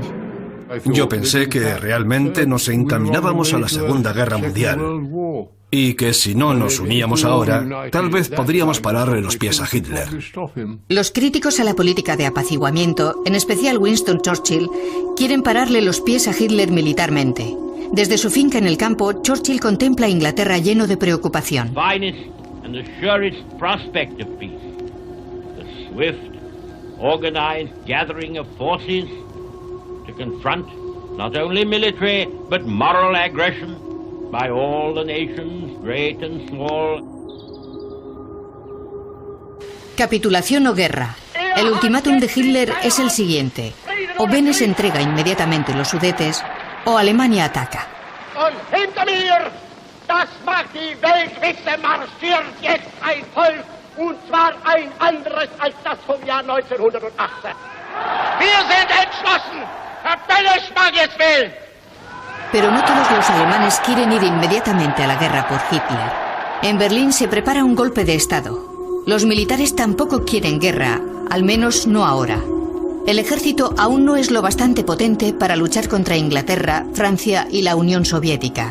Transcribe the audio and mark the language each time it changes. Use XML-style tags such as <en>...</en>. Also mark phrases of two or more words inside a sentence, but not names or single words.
<es>Yo pensé que realmente nos encaminábamos a la Segunda Guerra Mundial y que si no nos uníamos ahora, tal vez podríamos pararle los pies a Hitler. Los críticos a la política de apaciguamiento, en especial Winston Churchill, quieren pararle los pies a Hitler militarmente. Desde su finca en el campo, Churchill contempla a Inglaterra lleno de preocupación.</es> <en>To confront not only military but moral aggression by all the nations, great and small.</en> <es>Capitulación o guerra. El ultimátum de Hitler es el siguiente: o Beneš entrega inmediatamente los Sudetes, o Alemania ataca.</es> <de>Und hinter mir, das macht die Weltwitze, marschiert jetzt ein Volk, und zwar ein anderes als das vom Jahr 1918. Wir sind entschlossen.</de> <es>Pero no todos los alemanes quieren ir inmediatamente a la guerra por Hitler. En Berlín se prepara un golpe de Estado. Los militares tampoco quieren guerra, al menos no ahora. El ejército aún no es lo bastante potente para luchar contra Inglaterra, Francia y la Unión Soviética.</es>